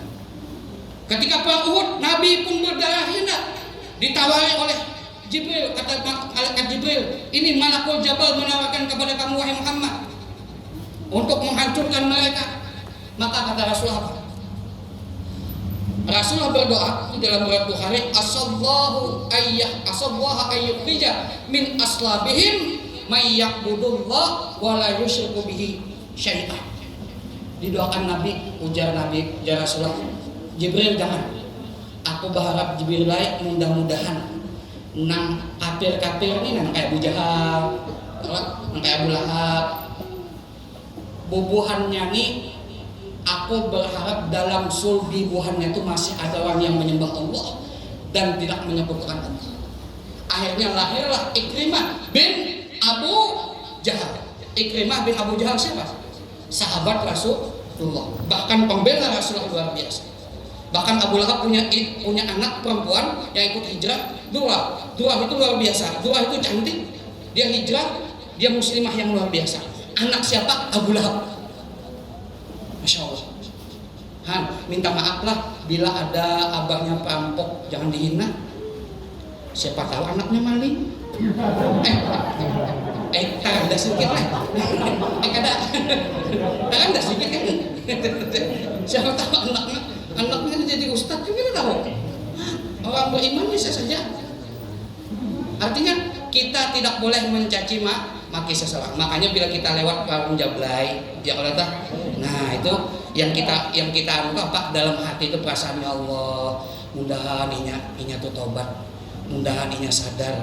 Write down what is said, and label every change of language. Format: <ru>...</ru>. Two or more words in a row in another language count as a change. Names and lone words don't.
<id>Ketika perang Uhud, Nabi pun berdarah hina, ditawari oleh Jibril, kata malaikat Jibril, ini</id> <ar>ملك الجبال</ar> <id>menawarkan kepada kamu wahai Muhammad untuk menghancurkan mereka. Maka kata Rasulullah apa? Rasulullah berdoa di dalam riwayat Bukhari,</id> <ar>عسى الله أن يخرج من أصلابهم من يعبد الله ولا يشرك به شيئا.</ar> <bjn>Didoakan Nabi, ujar Rasulullah, Jibril jangan. Aku berharap Jibril mudah-mudahan nang kafir-kafir ini nang kayak Abu Jahal, nang kayak Abu Lahab, bubuhannya nih, aku berharap dalam sulbi bubuhannya itu masih ada orang yang menyembah Allah dan tidak menyebutkan Allah.</bjn> <id>Akhirnya lahirlah Ikrimah bin Abu Jahal. Ikrimah bin Abu Jahal siapa? Sahabat Rasulullah, bahkan pembela Rasulullah luar biasa. Bahkan Abu Lahab punya anak perempuan yang ikut hijrah, Dua itu luar biasa. Dua itu cantik, dia hijrah, dia muslimah yang luar biasa. Anak siapa? Abu Lahab.</id> <ar>ما شاء الله.</ar> <bjn>Han, minta maaflah bila ada abahnya perampok, jangan dihina.</bjn> <id>Siapa tahu anaknya maling. Ada sedikit lah. Ada sedikit kan? Siapa tahu anaknya jadi ustadz, kita tahu. Orang beriman bisa saja. Artinya kita tidak boleh mencaci maki seseorang.</id> <bjn>Makanya bila kita lewat warung Jablay,</bjn> <ar>يا الله,</ar> <bjn>nah itu yang kita apa dalam hati itu perasaan,</bjn> <ar>يا الله,</ar> <bjn>mudahan inya tuh tobat, mudahan inya sadar.</bjn>